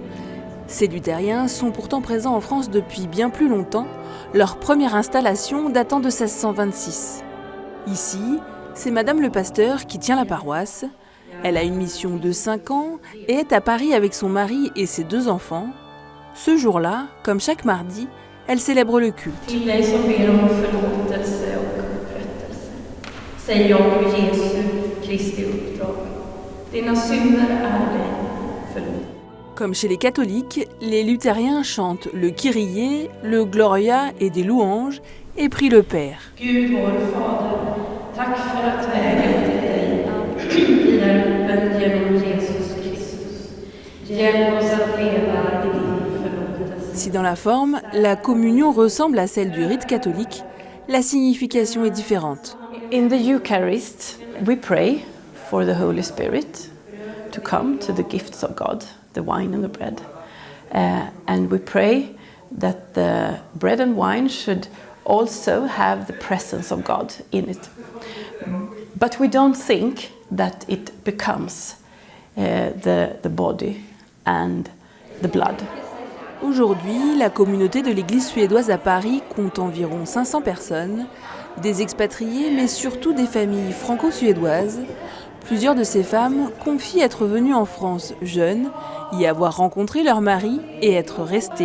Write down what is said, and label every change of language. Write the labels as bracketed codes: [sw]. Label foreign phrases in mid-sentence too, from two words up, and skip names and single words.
[fr] Ces luthériens sont pourtant présents en France depuis bien plus longtemps, leur première installation datant de 1626. Ici, c'est Madame le pasteur qui tient la paroisse. Elle a une mission de 5 ans et est à Paris avec son mari et ses 2 enfants. Ce jour-là, comme chaque mardi, elle célèbre le culte. [sv] Säger jag på Jesu Kristi uppdrag. Dina synder är dig förlåtna. [fr] Comme chez les catholiques, les luthériens chantent le Kyrie, le Gloria et des louanges et prient le Père. [sv] Gud vår Fader, tack för att vägen till dig är öppen genom Jesus Kristus. Hjälp oss att leva i din förlåtelse. [fr] Si dans la forme, la communion ressemble à celle du rite catholique, la signification est différente. [en] In the Eucharist, we pray for the Holy Spirit to come to the gifts of God, the wine and the bread. And we pray that the bread and wine should also have the presence of God in it. But we don't think that it becomes the body and the blood. [fr] Aujourd'hui, la communauté de l'église suédoise à Paris compte environ 500 personnes, des expatriés mais surtout des familles franco-suédoises. Plusieurs de ces femmes confient être venues en France jeunes, y avoir rencontré leur mari et être restées.